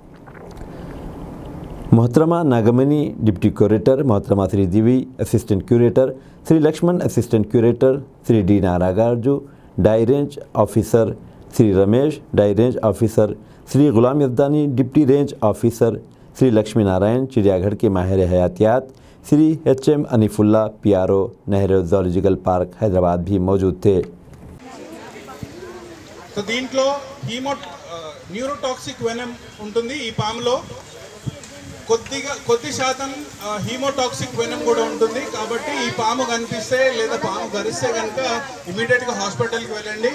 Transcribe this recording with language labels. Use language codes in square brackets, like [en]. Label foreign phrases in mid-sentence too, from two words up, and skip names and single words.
[ur] محترمہ ناگمنی [en] Deputy Curator, [ur] محترمہ سری دیوی [en] Assistant Curator, [ur] سری لکشمن [en] Assistant Curator, [ur] سری ڈی ناراگارجو [en] Dy Range Officer, [ur] سری رمیش [en] Dy Range Officer, [ur] سری غلام یزدانی [en] Deputy Range Officer, [ur] سری لکشمی نارائن چڑیا گھر کے ماہر حیاتیات، سری ایچ ایم انیف اللہ پی آر او نہرو زولوجیکل پارک حیدرآباد بھی موجود تھے۔ [te] సో దీంట్లో [en] neurotoxic venom [te] ఉంటుంది ఈ పాములో, కొద్ది శాతం [en] hemotoxic venom [te] కూడా ఉంటుంది। కాబట్టి ఈ పాము కనిపిస్తే లేదా పాము గరిస్తే కనుక [en] immediately hospital [te] వెళ్ళండి।